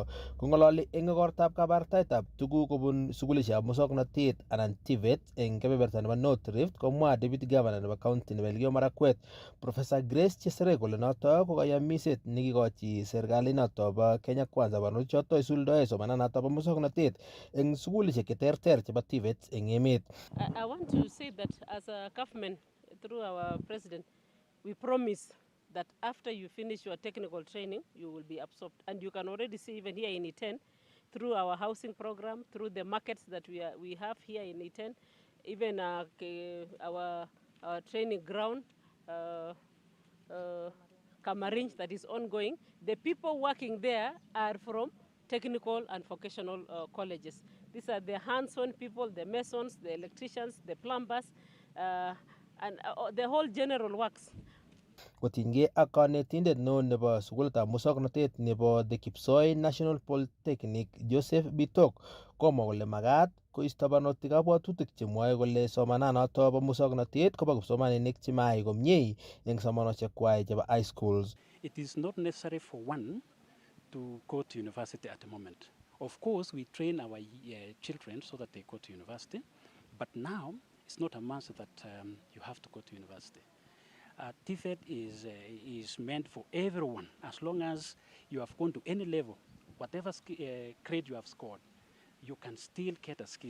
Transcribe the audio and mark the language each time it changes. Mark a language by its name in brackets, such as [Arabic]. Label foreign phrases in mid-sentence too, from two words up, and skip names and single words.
[Kalenjin] Kong'ololi eng igortab kabartaetab tuguk kobun sukulishekab muswoknotet anan TVET eng kebeberta nebo North Rift komwa [English] Deputy Governor [Kalenjin] nebo county nebo Elgeyo Marakwet Professor Grace Chesere kole noto ko kayamiset nekikochi serikalit noto bo Kenya Kwanza barnotik choto isuldoe somananato bo muswoknotet eng sukulishek cheterter chebo TVET eng emet. [English] I want to say that as a government, through our president, we promise that after you finish your technical training, you will be absorbed. And you can already see even here in Iten, through our housing program, through the markets that we have here in Iten, even our training ground, Kamarinj, that is ongoing. The people working there are from technical and vocational colleges. These are the hands-on people, the masons, the electricians, the plumbers, and the whole general works. [Kalenjin] Kotinygei ak kanetindet neo nebo sukulitab muswoknotet nebo The Kipsoi National Polytechnic Joseph Bitok komwa kole magat koisto barnotik kabwatutik chemwoe kole somananoto bo muswoknotet kobo kipsomaninik chemayai komie eng somanosiek kwai chebo [English] high schools. It is not necessary for one to go to university at the moment. Of course, we train our children so that they go to university, but now it's not a must that you have to go to university. TVET is meant for everyone, as long as you have gone to any level, whatever grade you have scored, you can still get a skill.